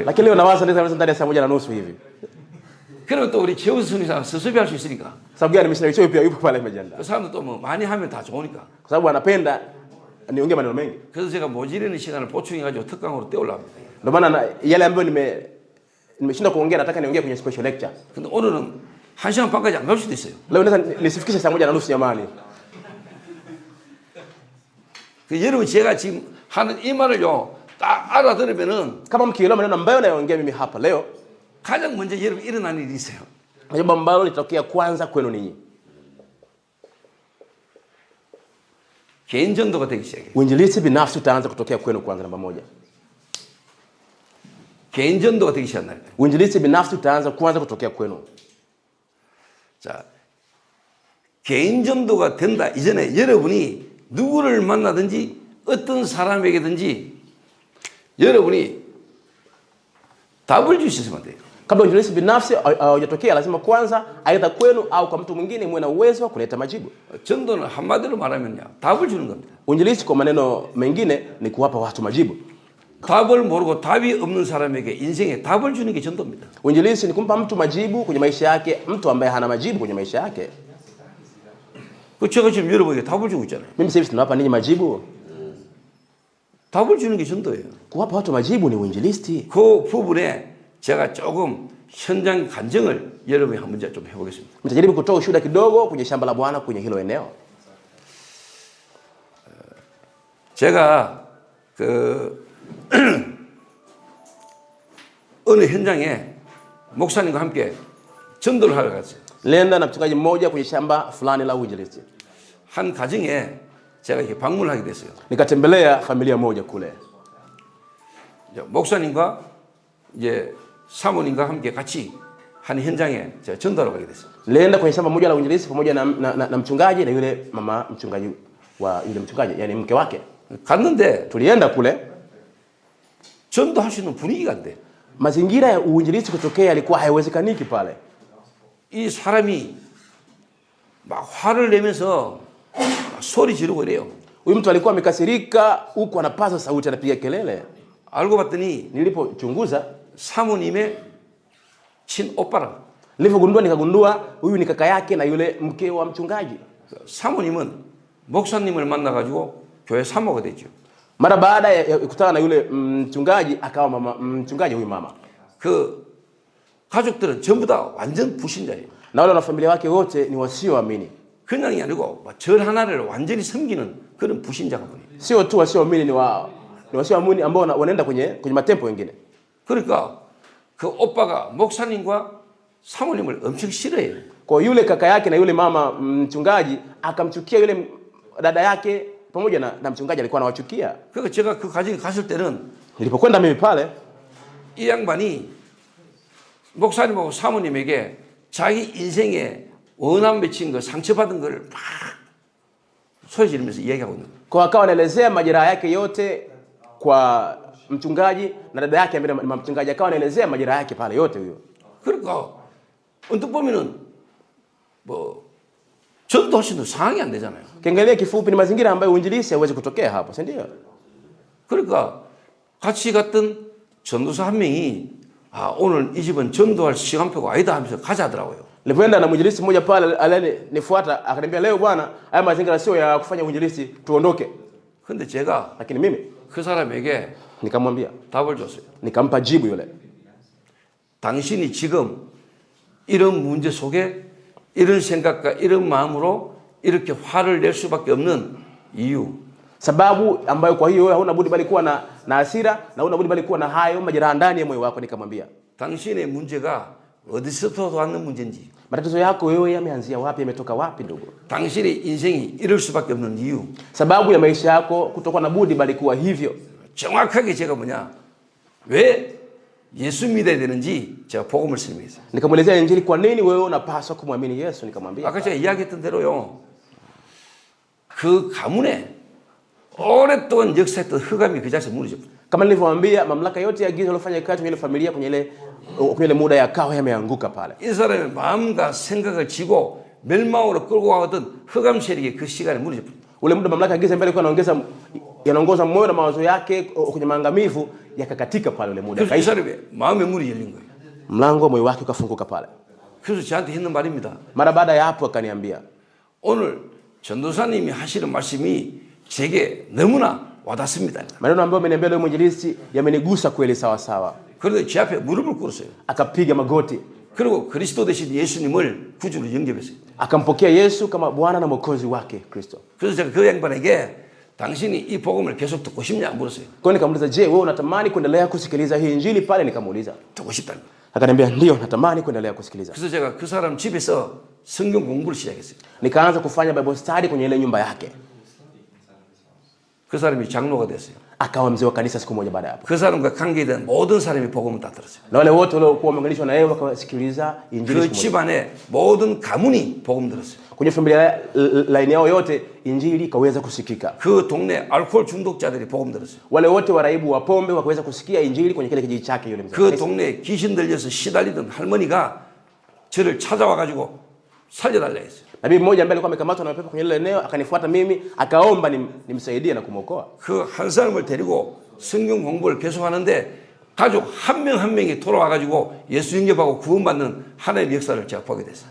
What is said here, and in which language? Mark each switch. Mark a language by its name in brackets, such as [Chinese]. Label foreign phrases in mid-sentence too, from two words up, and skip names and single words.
[Swahili] Lakini leo nawaza naweza ndani ya saa moja na nusu hivi. [Korean] 그러면 또 우리 최우수 선생님 수습이 할 수 있으니까. [Swahili] Sababu gani? Missionary Choi pia yupo pale amejiandaa. [Korean] 그 사람도 또 뭐 많이 하면 다 좋으니까. [Swahili] Kwa sababu anapenda niongee maneno mengi. [Korean] 그래서 제가 모자라는 시간을 보충해가지고 특강으로 떼올랍니다. [Swahili] Ndio maana yale ambayo nimeshinda kuongea nataka niongee kwenye [English] special lecture. [Korean] 근데 오늘은 1시간 반까지 안 갈 수도 있어요. [Swahili] Leo naweza nisifikishe saa moja na nusu jamani. [Korean] 그 여러분 제가 지금 하는 이 말을요 딱 알아들으면은 [Swahili] Kama mkielewa maneno ambayo nayoongea mimi hapa leo, [Korean] 가장 먼저 여러분 일어나는 일이 있어요. [Swahili] jambo ambalo litokea kwanza kwenu ninyi. [Korean] 개인 전도가 되기 시작해요. [Swahili] Uinjilisti binafsi utaanza kutokea kwenu kwanza, namba moja. [Korean] 개인 전도가 되기 시작한다. [Swahili] Uinjilisti binafsi utaanza kwanza kutokea kwenu. [Korean] 자, 개인 전도가 된다 이전에 여러분이 누구를 만나든지 어떤 사람에게든지 여러분이 답을 줄 수 있으면 돼요. [Swahili] Kabla uinjilisti binafsi haujatokea, lazima kwanza aidha kwenu au kwa mtu mwingine muwe na uwezo wa kuleta majibu. [Korean] 전도는 한마디로 말하면요 답을 주는 겁니다. [Swahili] Uinjilisti kwa maneno mengine ni kuwapa watu majibu. [Korean] 답을 모르고 답이 없는 사람에게 인생에 답을 주는 게 전도입니다. [Swahili] Uinjilisti ni kumpa mtu majibu kwenye maisha yake, mtu ambaye hana majibu kwenye maisha yake. [Korean] 그 제가 지금 여러분에게 답을 주고 있잖아요. [Swahili] Mimi sasa hivi tunawapa ninyi majibu. [Korean] 답을 주는 게 전도예요. [Swahili] Kuwapa watu majibu ni uinjilisti. [Korean] 그 부분에 제가 조금 현장 간증을 여러분이 한번 좀 해보겠습니다. [Swahili] Nitajaribu kutoa ushuhuda kidogo kwenye shamba la Bwana kwenye hilo eneo. [Korean] 제가 그 어느 현장에 목사님과 함께 전도를 하러 갔어요. [Swahili] Nilienda na mchungaji mmoja kwenye shamba fulani la uinjilisti. [Korean] 한 가정에 제가 이렇게 방문을 하게 됐어요. [Swahili] Nikatembelea familia moja kule. [Korean] 목사님과 이제 사모님과 함께 같이 한 현장에 제가 전도하러 가게 됐어요. [Swahili] Nilienda kwenye shamba moja la uinjilisti pamoja na mchungaji na yule mama mchungaji. wa yule mchungaji, yani mke wake. [Korean] 갔는데 [Swahili] Tulienda kule, [Korean] 전도할 수 있는 분위기가 안 돼. [Swahili] mazingira ya uinjilisti kutokea yalikuwa haiwezekaniki pale. [Korean] 이 사람이 막 화를 내면서 막 소리 지르고 이래요. [Swahili] Huyu mtu alikuwa amekasirika huku anapaza sauti anapiga kelele. [Korean] 알고 봤더니 [Swahili] Nilipochunguza, [Korean] 사모님의 친오빠라. [Swahili] nilipogundua nikagundua huyu ni kaka yake na yule mke wa mchungaji. [Korean] 사모님은 목사님을 만나가지고 교회 사모가 됐죠. [Swahili] Mara baada ya kukutana na yule mchungaji akawa mchungaji huyu mama. [Korean] 그 가족들은 전부 다 완전 불신자예요. [Swahili] Na wale wanafamilia wake wote ni wasioamini. [Korean] 그냥이 아니고 절 하나를 완전히 섬기는 그런 불신자가 보니. [Swahili] Sio tu wasioamini, ni wasioamini ambao wanaenda kwenye matempo wengine. [Korean] 그러니까 그 오빠가 목사님과 사모님을 엄청 싫어해요. [Swahili] Kwa yule kaka yake na yule mama mchungaji akamchukia yule dada yake pamoja na mchungaji alikuwa anawachukia. [Korean] 그러니까 제가 그 가정에 갔을 때는 [Swahili] Nilipokwenda mimi pale, [Korean] 이 양반이 목사님하고 사모님에게 자기 인생에 원한 맺힌 거 상처받은 걸 막 소리 지르면서 이야기하고 있는 거예요. [Swahili] kwa akawa anaelezea majeraha yake yote kwa mchungaji na dada yake ambaye ni mchungaji, akawa anaelezea majeraha yake pale yote huyo. [Korean] 그러니까 언뜻 보면은 뭐 전도할 수 있는 상황이 안 되잖아요. [Swahili] Kiangalia kifupi ni mazingira ambayo uinjilisti hauwezi kutokea hapo, si ndio? [Korean] 그러니까 같이 갔던 전도사 한 명이 오늘 이 집은 전도할 시간표가 아니다 하면서 가자 하더라고요. [Swahili] Nilipoenda na mwinjilisti mmoja pale alinifuata akaniambia, leo bwana, haya mazingira sio ya kufanya uinjilisti, tuondoke. [Korean] 근데 제가 [Swahili] Lakini mimi [Korean] 그 사람에게 [Swahili] nikamwambia, [Korean] 답을 줬어요. [Swahili] nikampa jibu yule. [Korean] 당신이 지금 이런 문제 속에 이런 생각과 이런 마음으로 이렇게 화를 낼 수밖에 없는 이유. [Swahili] Sababu ambayo kwa hiyo wewe huna budi bali kuwa na hasira na huna budi bali kuwa na hayo majeraha ndani ya moyo wako. Nikamwambia, [Korean] 당신의 문제가 어디서부터 왔는 문제인지, [Swahili] matatizo yako wewe yameanzia wapi, yametoka wapi ndugu? [Korean] 당신의 인생이 이럴 수밖에 없는 이유. [Swahili] Sababu ya maisha yako kutokuwa na budi bali kuwa hivyo. [Korean] 정확하게 제가 왜 예수 믿어야 되는지 제가 복음을 설명했어요. [Swahili] Nikamwelezea injili, kwa nini wewe unapaswa kumwamini Yesu. Nikamwambia, [Korean] 아까 제가 이야기했던 대로요. 그 가문에 오랫동안 역사했던 흑암이 그 자리에서 무너졌어요. [Swahili] Kama nilivyowaambia, mamlaka yote ya giza iliyofanya kazi kwenye ile familia, kwenye ile muda ya kawa yameanguka pale. [Korean] 이 사람의 마음과 생각을 지고 멸망으로 끌고 가던 흑암 세력이 그 시간에 무너졌어요. [Swahili] Ule muda mamlaka ya giza ambayo ilikuwa yanaongoza moyo na mawazo yake kwenye maangamivu yakakatika pale ule muda. [Korean] 그래서 이 사람의 마음의 문이 열린 거예요. [Swahili] Mlango wa moyo wake ukafunguka pale. [Korean] 그래서 저한테 했는 말입니다. [Swahili] Mara baada ya hapo akaniambia, [Korean] 오늘 전도사님이 하시는 말씀이 제게 너무나 와닿습니다. [Swahili] maneno ambayo ameniambia leo mwinjilisti yamenigusa kweli sawa sawa. [Korean] 그래서 제 앞에 무릎을 꿇었어요. [Swahili] Akapiga magoti, [Korean] 그리고 그리스도 대신 예수님을 구주로 영접했어요. [Swahili] akampokea Yesu kama Bwana na Mwokozi wake Kristo. [Korean] 그래서 제가 그 양반에게 당신이 이 복음을 계속 듣고 싶냐 물었어요. [Swahili] Kwa nikamuuliza, je, wewe unatamani kuendelea kusikiliza hii injili pale? Nikamuuliza. [Korean] 듣고 싶다는. [Swahili] Akaniambia, ndio natamani kuendelea kusikiliza. [Korean] 그래서 제가 그 사람 집에서 성경 공부를 시작했어요. [Swahili] Nikaanza kufanya [English] Bible study [Swahili] kwenye ile nyumba yake. [Korean] 그 사람이 장로가 됐어요. [Swahili] Akawa mzee wa kanisa siku moja baada ya hapo. [Korean] 그 사람과 관계된 모든 사람이 복음을 다 들었어요. [Swahili] Na wale wote waliokuwa wameunganishwa na yeye wakasikiliza injili 그 siku moja. [Korean] 집안의 모든 가문이 복음 들었어요. [Swahili] Kwenye familia line yao yote injili ikaweza kusikika. [Korean] 그 동네 알코올 중독자들이 복음 들었어요. [Swahili] Wale wote waraibu wa pombe wakaweza kusikia injili kwenye kile kijiji chake yule mzee. [Korean] 그 동네에 귀신 들려서 시달리던 할머니가 저를 찾아와 가지고 살려달라 했어요. [Swahili] Nabii mmoja ambaye alikuwa amekamatwa na mapepo kwenye ile eneo akanifuata mimi, akaomba nimsaidie na kumwokoa. [Korean] 그 한 사람을 데리고 성경 공부를 계속하는데 가족 한 명 한 명이 돌아와 가지고 예수 영접하고 구원받는 하나님의 역사를 제가 보게 됐어요.